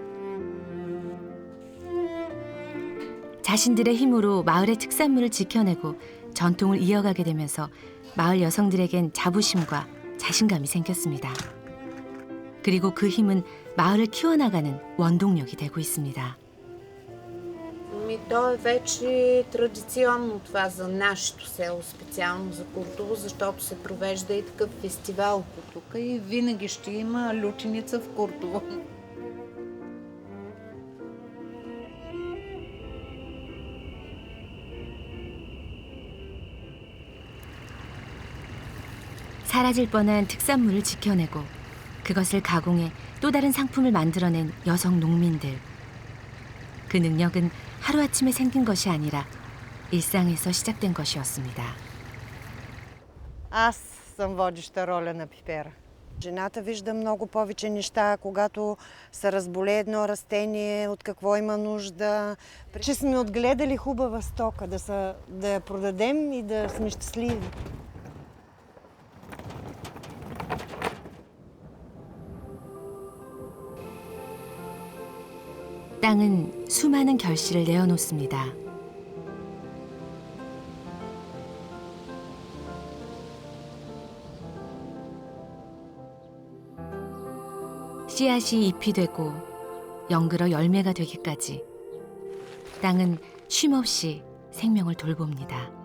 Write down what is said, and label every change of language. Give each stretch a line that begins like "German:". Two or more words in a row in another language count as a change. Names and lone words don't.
Korean: 자신들의 힘으로 마을의 특산물을 지켜내고 전통을 이어가게 되면서 마을 여성들에겐 자부심과 자신감이 생겼습니다. 그리고 그 힘은 마을을 키워나가는 원동력이 되고 있습니다.
Bulgarian: То е вече традиционно това за нашето село, специално за Куртово, защото се провежда и такъв фестивал тук и винаги ще има лютеница в Куртово.
Korean: 사라질 뻔한 특산물을 지켜내고 그것을 가공해 또 다른 상품을 만들어낸 여성 농민들. 그 능력은 하루아침에 생긴 것이 아니라 일상에서 시작된 것이었습니다.
Bulgarian: Аз съм водеща роля на пипера. Жената вижда много повече неща, когато се разболее едно растение, от какво има нужда. Че сме отгледали хубава стока, да я продадем и да сме щастливи.
Korean: 땅은 수많은 결실을 내어놓습니다. 씨앗이 잎이 되고 연그러 열매가 되기까지 땅은 쉼없이 생명을 돌봅니다.